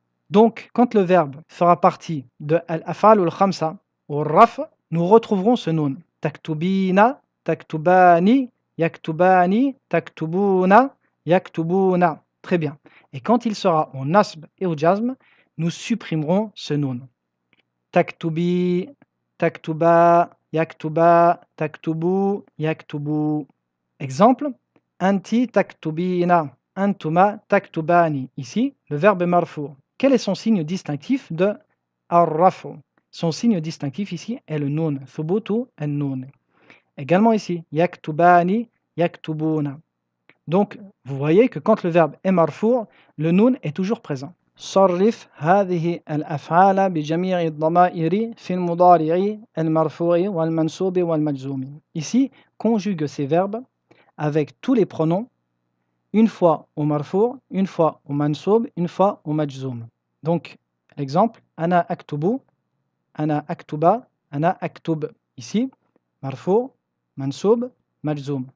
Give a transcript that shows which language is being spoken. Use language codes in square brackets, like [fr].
[fr] Donc, quand le verbe fera partie de al-af'al ou al-khamsa, au raf, nous retrouverons ce noun. [ar] Taktubina, taktubani, yaktubani, taktubuna, yaktubuna. [fr] Très bien. Et quand il sera au nasb et au jazm, nous supprimerons ce noun. [ar] Taktubi, taktuba, yaktuba, taktubu, yaktubu. [fr] Exemple, [ar] anti taktubina, antuma taktubani. [fr] Ici, le verbe est marfou. Quel est son signe distinctif de ar-rafu? Son signe distinctif ici est le nun, thubutu an-nun. Également ici, yaktubani, yaktubuna. Donc, vous voyez que quand le verbe est marfou, le nun est toujours présent. [ar] صرف هذه الأفعال بجميع الضمائر في المضارع المرفوع والمنصوب والمجزوم. [fr] Ici, conjugue ces verbes avec tous les pronoms, une fois au marfou', une fois au mansoub, une fois au majzoum. Donc, l'exemple, [ar] ana aktubu, ana aktuba, ana aktub. [fr] Ici, marfou', mansoub, majzoum.